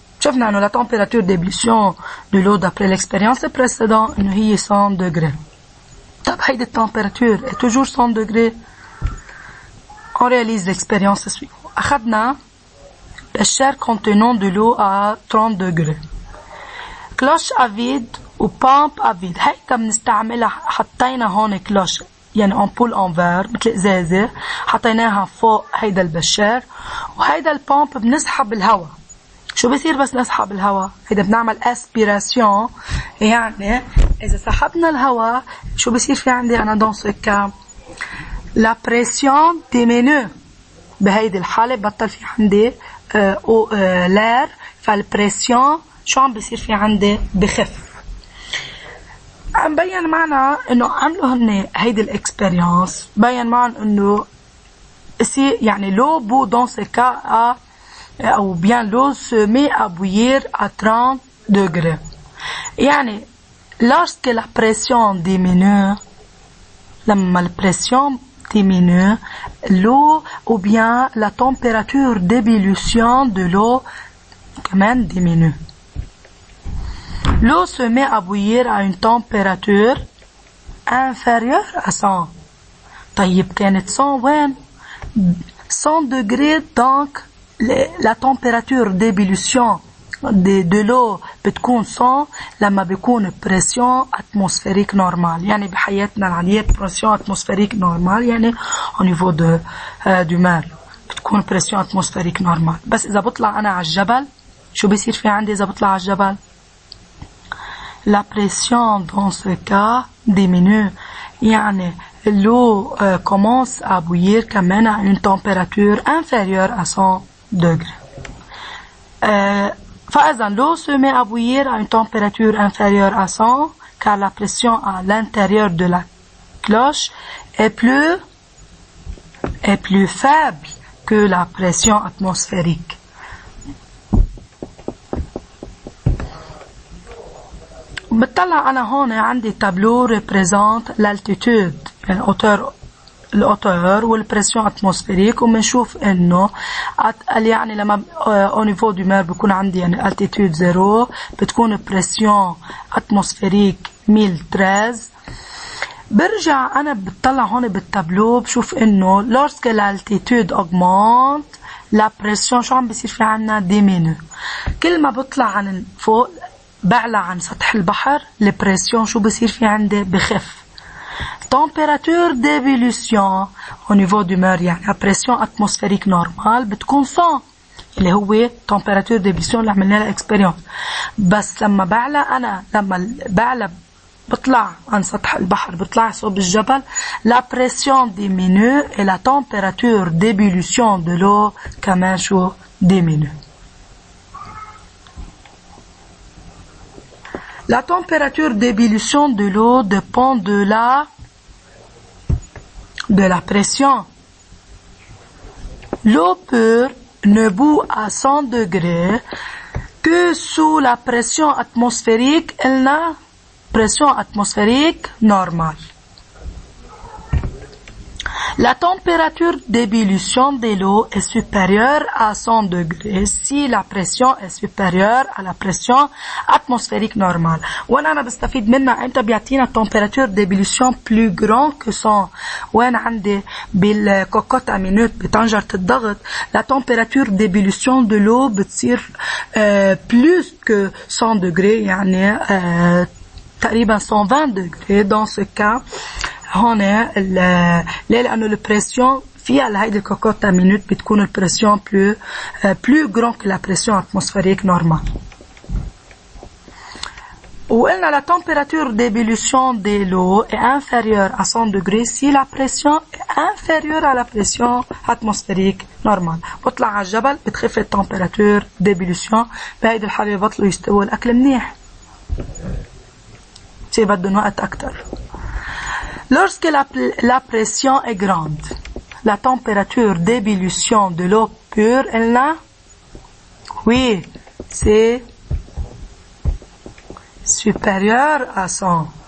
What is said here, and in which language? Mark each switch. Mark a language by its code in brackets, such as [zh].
[ar] شفنا انه [fr] la température d'ébullition de l'eau d'après l'expérience précédente [ar] انه هي [fr] 100 degrés. [ar] طب هيدي التمبيراتور [fr] est toujours 100 degrés. On réalise l'expérience suivante. [ar] أخذنا الشار [fr] contenant de l'eau à 30 degrés. [ar] كلوش افيد وبامب افيد. هيدا بنستعملها. حطينا هون كلوش يعني امبول انفير مثل ازازه حطيناها فوق هيدا البشار وهيدا البامب بنسحب الهواء. شو بصير بس نسحب الهواء؟ هيدا بنعمل اسبيراسيون. يعني اذا سحبنا الهواء شو بصير في عندي انا دون سو كا؟ لا بريسيون ديمينو. بهيدي الحاله بطل في عندي لير فالبريسيون شو عم بصير في عندي؟ بخف. عم بين معنا انه عملوا هن هيدي الاكسبيرينس بين معنا انه يعني [fr] l'eau bout dans ce cas à ou bien l'eau se met à bouillir à 30 degrés. يعني lorsque la pression diminue لما la pression diminue l'eau ou bien la température d'ébullition de l'eau كمان diminue. L'eau se met à bouillir à une température inférieure à 100. [ar] طيب كانت 100 وين؟ [fr] 100 degrés donc la température d'ébullition de l'eau [ar] بتكون 100 لما بيكون [fr] pression atmosphérique normale. [ar] يعني بحياتنا العادية [fr] pression atmosphérique normale يعني au niveau du mer بتكون pression atmosphérique normale. [ar] بس إذا بطلع أنا على الجبل شو بيصير في عندي إذا بطلع على الجبل؟ [fr] La pression dans ce cas diminue. يعني l'eau commence à bouillir quand même à une température inférieure à 100 degrés. فإذا l'eau se met à bouillir à une température inférieure à 100 car la pression à l'intérieur de la cloche est plus faible que la pression atmosphérique. [ar] بتطلع أنا هون عندي تابلو [fr] représente l'altitude [ar] يعني الأوتور والبريسيون اتموسفيريك وبنشوف إنه يعني لما [fr] au niveau du mer [ar] بيكون عندي يعني altitude 0 بتكون بريسيون اتموسفيريك 1013. برجع أنا بتطلع هون بالتابلو بشوف إنه [fr] lorsque l'altitude augmente la pression [ar] شو عم بيصير في عنا diminue. كل ما بطلع عن فوق بعلى عن سطح البحر البريسيون شو بصير في عندي؟ بخف. [fr] température d'ébullition au niveau du mer يعني pression atmosphérique normale [ar] بتكون 100 اللي هو [fr] température d'ébullition اللي عملنا لها expérience. [ar] بس لما بعلى بطلع عن سطح البحر بطلع صوب الجبل [fr] la pression diminue et la température d'ébullition de l'eau كمان شو diminue. La température d'ébullition de l'eau dépend de la pression. L'eau pure ne bout à 100 degrés que sous la pression atmosphérique, elle n'a pression atmosphérique normale. La température d'ébullition de l'eau est supérieure à 100 degrés si la pression est supérieure à la pression atmosphérique normale. [ar] وين أنا بستفيد منها؟ أنت بيعطينا [fr] température d'ébullition plus grand que 100. [ar] وين عندي بالكوكوت أمينوت بطنجرة الضغط [fr] la température d'ébullition de l'eau بتصير plus que 100 degrés يعني تقريبا 120 degrés. [ar] Dans ce cas هون ليه؟ لأنه البريسيون فيها هيدي الكوكوتا مينوت بتكون البريسيون [fr] plus grand que la pression atmosphérique normale. وقلنا la température d'ébullition de l'eau est inférieure à 100 degrés si la pression est inférieure à la pression atmosphérique normale. [ar] بطلع على الجبل بتخف التمبيراتور d'ébullition بهيدي الحالة بطلوا يستووا الأكل منيح. شي بدهم وقت أكتر. [fr] Lorsque la pression est grande, la température d'ébullition de l'eau pure, elle n'a... Oui, c'est supérieur à 100.